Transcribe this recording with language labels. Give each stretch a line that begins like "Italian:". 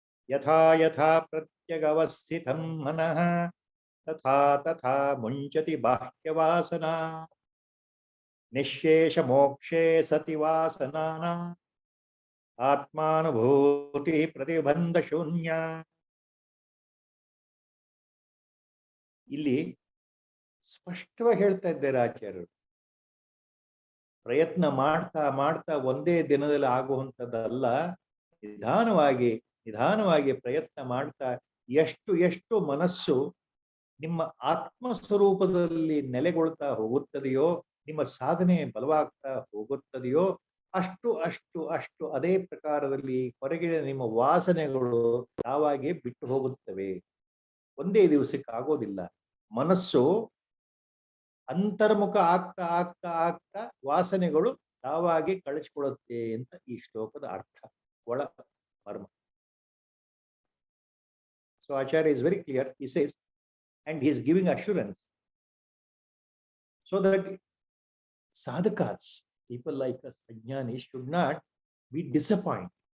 Sanskrit: यथा यथा प्रत्यगवस्थितं मनः तथा तथा मुञ्चति बाह्यवासना निःशेषमोक्षे सति वासनाना आत्मानुभूतिः प्रतिबन्धशून्या.
Kannada: ಇಲ್ಲಿ ಸ್ಪಷ್ಟವಾಗಿ ಹೇಳ್ತಾ ಇದ್ದಾರೆ ಆಚಾರ್ಯರು. ಪ್ರಯತ್ನ ಮಾಡ್ತಾ ಮಾಡ್ತಾ ಒಂದೇ ದಿನದಲ್ಲಿ ಆಗುವಂಥದ್ದಲ್ಲ. ನಿಧಾನವಾಗಿ ನಿಧಾನವಾಗಿ ಪ್ರಯತ್ನ ಮಾಡ್ತಾ ಎಷ್ಟು ಎಷ್ಟು ಮನಸ್ಸು ನಿಮ್ಮ ಆತ್ಮಸ್ವರೂಪದಲ್ಲಿ ನೆಲೆಗೊಳ್ತಾ ಹೋಗುತ್ತದೆಯೋ, ನಿಮ್ಮ ಸಾಧನೆ ಬಲವಾಗ್ತಾ ಹೋಗುತ್ತದೆಯೋ, ಅಷ್ಟು ಅಷ್ಟು ಅಷ್ಟು ಅದೇ ಪ್ರಕಾರದಲ್ಲಿ ಹೊರಗಿನ ನಿಮ್ಮ ವಾಸನೆಗಳು ತಾವಾಗೆ ಬಿಟ್ಟು ಹೋಗುತ್ತವೆ. ಒಂದೇ ದಿವಸಕ್ಕೆ ಆಗೋದಿಲ್ಲ. ಮನಸ್ಸು ಅಂತರ್ಮುಖ ಆಗ್ತಾ ಆಗ್ತಾ ಆಗ್ತಾ ವಾಸನೆಗಳು ತಾವಾಗಿ ಕಳಿಸಿಕೊಳ್ಳುತ್ತೆ ಅಂತ ಈ ಶ್ಲೋಕದ ಅರ್ಥ, ಒಳ ಮರ್ಮ.
English: So Acharya is very clear. He says, and he is giving assurance so that sadhakas, people like us, ajnanis, should not be disappointed.